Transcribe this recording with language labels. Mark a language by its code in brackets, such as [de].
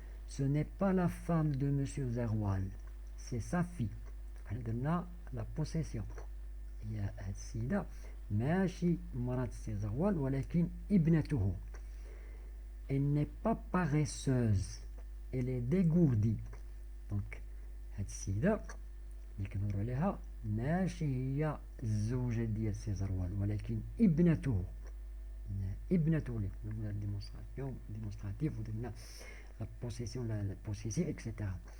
[fr] Ce n'est pas la femme de Monsieur Zerwal، c'est sa fille. [ar] حنا درنا لا بوسيسيون، هي هاد السيدة ماشي مرات سي زغوال ولكن ابنته. [fr] Elle n'est pas paresseuse، elle est dégourdie. [ar] دونك هاد السيدة اللي كنهضروا عليها ماشي هي الزوجة ديال سي زروال ولكن ابنته. اللي كنا ديمونستراتيف ودرنا لا بوسيسيون لا بوسيسيف اكسيتيرا.